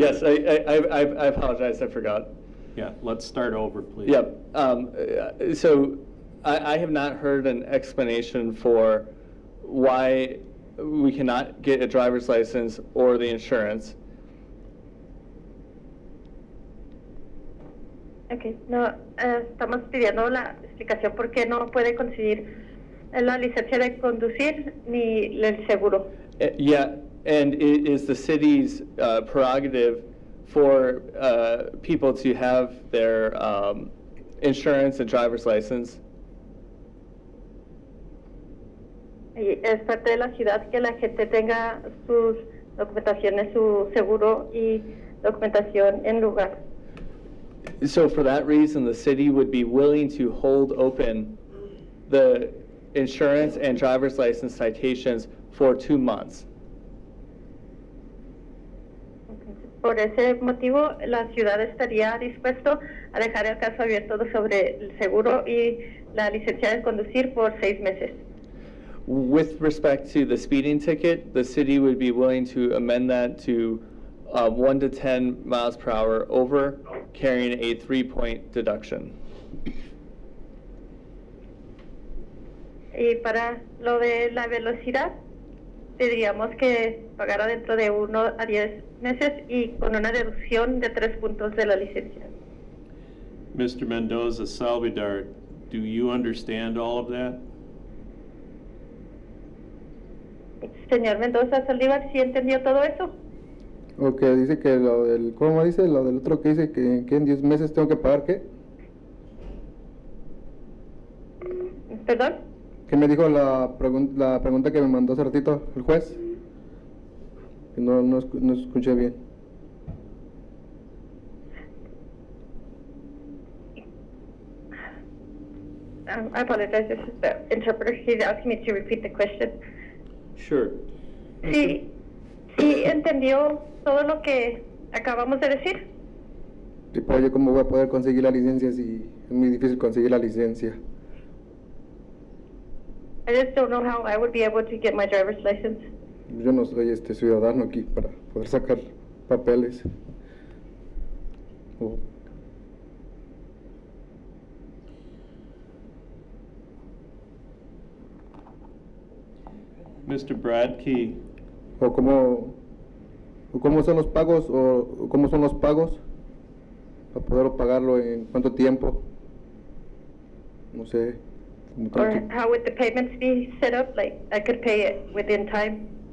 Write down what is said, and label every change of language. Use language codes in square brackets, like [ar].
[en] Yes, I apologize, I forgot. Yeah, let's start over, please. Yep. So I have not heard an explanation for why we cannot get a driver's license or the insurance. [es] Okay, no, estamos pidiendo la explicación por qué no puede conseguir la licencia de conducir ni el seguro. [en] Yeah, and it is the city's prerogative for people to have their insurance and driver's license. [es] Y es parte de la ciudad que la gente tenga sus documentaciones, su seguro y documentación en lugar. [en] So for that reason, the city would be willing to hold open the insurance and driver's license citations for 2 months. [es] Por ese motivo, la ciudad estaría dispuesto a dejar el caso abierto sobre el seguro y la licencia de conducir por 6 meses. [en] With respect to the speeding ticket, the city would be willing to amend that to 1 to 10 miles per hour over, carrying a 3-point deduction. [es] Y para lo de la velocidad, pediríamos que pagara dentro de 1 a 10 meses y con una deducción de 3 puntos de la licencia. [en] Mr. Mendoza Salvidar, do you understand all of that? [es] Señor Mendoza Saldívar, ¿sí entendió todo eso? Ok, dice que lo del, ¿cómo dice? Lo del otro que dice que en 10 meses tengo que pagar, ¿qué? ¿Perdón? ¿Qué me dijo la pregunta que me mandó hace ratito el juez? Que no escuché bien. [en] I apologize, this is the interpreter. He's asking me to repeat the question. Sure. [es] Sí, sí entendió todo lo que acabamos de decir. Tipo, oye, ¿cómo voy a poder conseguir la licencia si es muy difícil conseguir la licencia? [en] I just don't know how I would be able to get my driver's license. [es] Yo no soy ciudadano aquí para poder sacar papeles. Oh. [en] Mr. Bradkey. [es] ¿O cómo son los pagos? ¿O cómo son los pagos? Para poder pagarlo en cuánto tiempo. No sé. [en] Or how would the payments be set up? Like, I could pay it within time.